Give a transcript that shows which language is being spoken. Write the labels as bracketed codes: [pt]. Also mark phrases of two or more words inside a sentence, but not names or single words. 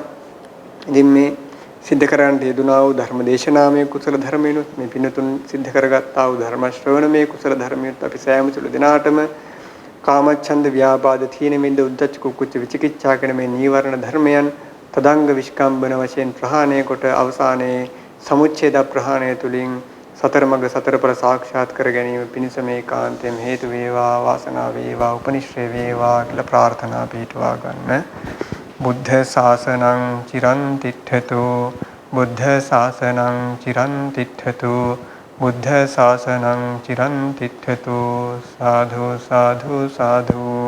[si] ඉතින් මේ සිද්ධ කරන්නට යෙදුනා වූ ධර්ම දේශනාමය කුසල ධර්මයනුත් මේ පින්තුන් සිද්ධ කරගත්තා වූ ධර්ම ශ්‍රවණමය කුසල ධර්මයනුත් අපි සෑම සුළු දිනාටම කාමච්ඡන්ද ව්‍යාපාද තීන මිද්ද උද්ධච්ච කුක්කුච්ච විචිකිච්ඡා කියන මේ නීවරණ ධර්මයන් තදංග විස්කම්බන වශයෙන් ප්‍රහාණය කොට අවසානයේ සමුච්ඡේද ප්‍රහාණය තුලින් සතර මඟ සතර පර සාක්ෂාත් කර ගැනීම පිණිස මේ කාන්තෙන් හේතු වේවා, වාසනාව වේවා, උපනිශ්‍රේ වේවා කියලා ප්‍රාර්ථනා පිටවා ගන්න. [pi] බුද්ධ ශාසනං චිරන් තිට්ඨතු, බුද්ධ ශාසනං චිරන් තිට්ඨතු, බුද්ධ ශාසනං චිරන් තිට්ඨතු. සාධු සාධු සාධු.